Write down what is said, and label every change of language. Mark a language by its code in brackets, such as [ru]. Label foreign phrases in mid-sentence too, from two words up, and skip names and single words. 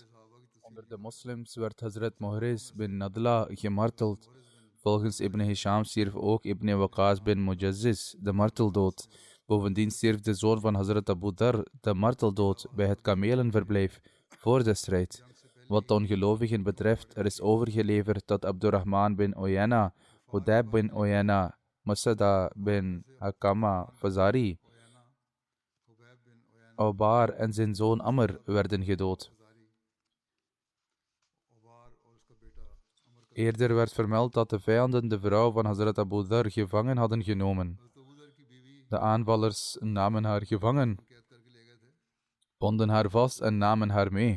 [nl] Onder de moslims werd Hazrat Muhriz bin Nadla gemarteld. Volgens Ibn Hisham stierf ook Ibn Waqas bin Mujazziz de marteldood. Bovendien stierf de zoon van Hazrat Abu Dhar de marteldood bij het kamelenverblijf voor de strijd. Wat de ongelovigen betreft, er is overgeleverd dat Abdurrahman bin Oyana, Hudayb bin Oyana, Masada bin Hakama Fazari, Obar en zijn zoon Amr werden gedood. Eerder werd vermeld dat de vijanden de vrouw van Hazrat Abu Dhar gevangen hadden genomen. De aanvallers namen haar gevangen, bonden haar vast en namen haar mee.